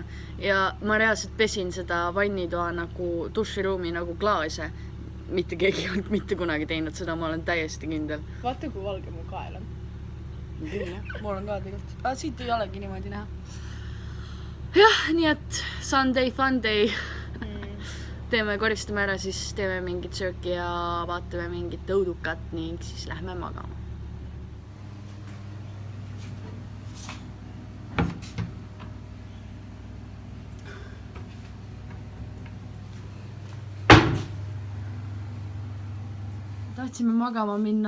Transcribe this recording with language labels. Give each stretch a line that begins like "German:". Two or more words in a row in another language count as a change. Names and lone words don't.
Estonian: Ja ma reaalselt pesin seda vannitoa nagu duširuumi nagu klaase. Mitte keegi ei olnud mitte kunagi teinud seda, ma olen täiesti kindel. Vaata, kui valge mu kael on. Mul on ka tegelikult. Siit ei olegi niimoodi näha. Jah, nii et
English: Sunday, fun day.
Estonian: Teeme, koristame ära, siis teeme mingit sööki ja vaatame mingit õudukat ning siis lähme magama. Tahtsime magama minna.